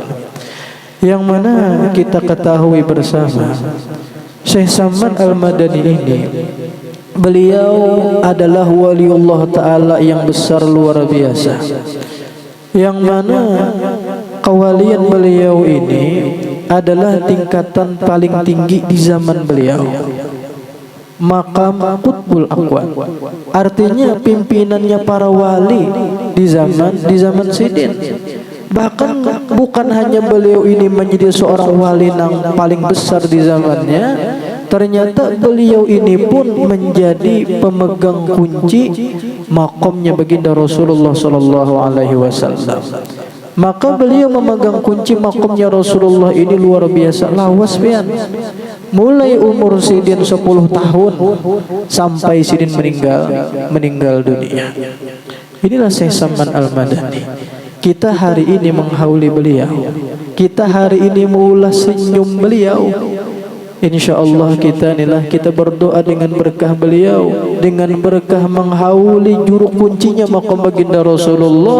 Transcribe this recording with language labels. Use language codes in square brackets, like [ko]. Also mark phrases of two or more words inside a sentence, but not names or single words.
[id] Yang mana kita ketahui bersama Syekh Samman Al-Madani ini, beliau adalah [ar] ولي الله تعالى [id] yang besar luar biasa, yang mana kewalian beliau ini adalah tingkatan paling tinggi di zaman beliau, [ar] مقام قطب الأكوان, [id] artinya pimpinannya para wali di zaman sidin. Bahkan bukan hanya beliau ini menjadi seorang wali yang paling besar di zamannya, ternyata beliau ini pun menjadi pemegang kunci makomnya baginda Rasulullah [ar] صلى الله عليه وسلم. [bjn] Maka beliau memegang kunci makomnya Rasulullah ini luar biasa lawas pian. Mulai umur sidin 10 tahun sampai sidin meninggal dunia. [id] Inilah Syekh Samman Al-Madani. Kita hari ini menghauli beliau, kita hari ini mengulas senyum beliau. InsyaAllah kita berdoa dengan berkah beliau, dengan berkah menghauli juru kuncinya maqam baginda Rasulullah.